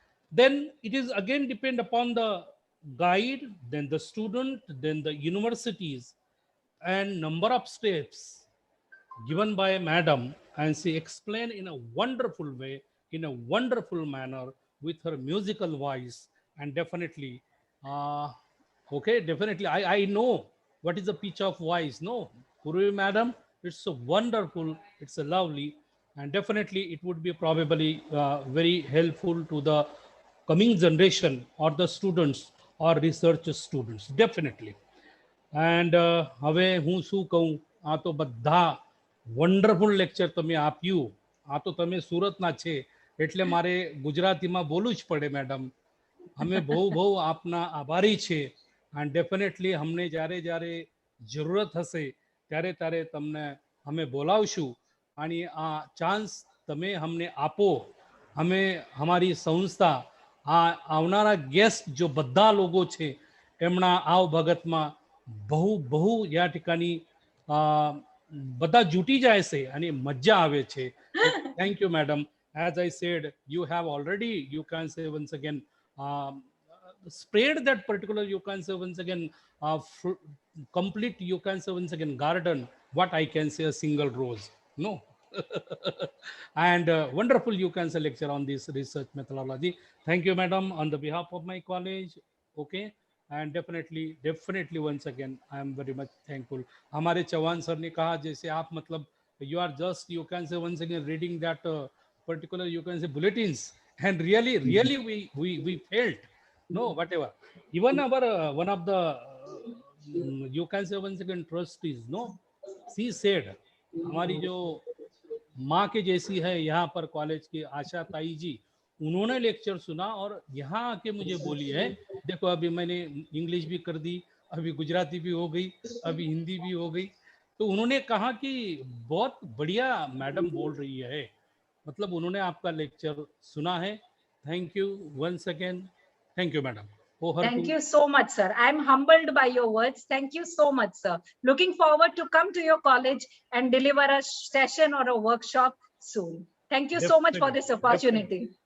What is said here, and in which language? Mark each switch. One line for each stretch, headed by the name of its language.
English: Then it is again depend upon the guide, then the student, then the universities, and number of steps given by madam, and she explained in a wonderful way, in a wonderful manner, with her musical voice. And definitely, okay, definitely I know what is the pitch of voice. No, Purvi madam, it's so wonderful, it's a lovely, and definitely it would be probably very helpful to the coming generation or the students or research students, definitely.
Gujarati: And હવે હું શું કહું, આ તો બધા wonderful lecture તમે આપ્યું. આ તો તમે સુરતના છે એટલે મારે ગુજરાતીમાં બોલવું જ પડે મેડમ. અમે બહુ બહુ આપના આભારી છે.
English: and definitely
Gujarati: અમને જ્યારે જ્યારે જરૂરત હશે ત્યારે ત્યારે તમને અમે બોલાવશું. અને આ ચાન્સ તમે અમને આપો. અમે અમારી સંસ્થા આ આવનારા ગેસ્ટ જો બધા લોકો છે એમના આવ ભગતમાં બહુ બહુ યા ઠिकाणी બધા જૂટી જાય છે અને મજા આવે છે. Thank you madam.
English: As I said, you have already, you can say once again, spread that particular, you can say once again, complete, you can say once again, garden, what I can say, a single rose, no. And wonderful, you can say, lecture on this research methodology. Thank you madam, on the behalf of my college. Okay, and definitely once again I am very much thankful.
Hindi: हमारे Chauhan sir ने कहा जैसे आप मतलब
English: you are just, you can say once again, reading that particular, you can say, bulletins, and really we felt, no, whatever, even our one of the you can say once again trustees, no, she said,
Hindi: हमारी जो माँ के जैसी है यहाँ पर college की आशा ताई जी, उन्होंने लेक्चर सुना और यहाँ आके मुझे बोली है, देखो अभी मैंने इंग्लिश भी कर दी, अभी गुजराती भी हो गई, अभी हिंदी भी हो गई. तो उन्होंने कहा कि बहुत बढ़िया मैडम बोल रही है, मतलब उन्होंने आपका लेक्चर सुना है.
English: Thank you once again. Thank you madam. Thank you so much, sir. I am humbled by your words. Thank you so much, sir. Looking forward to come to your college and deliver a session or a workshop soon. Thank you so much for this opportunity.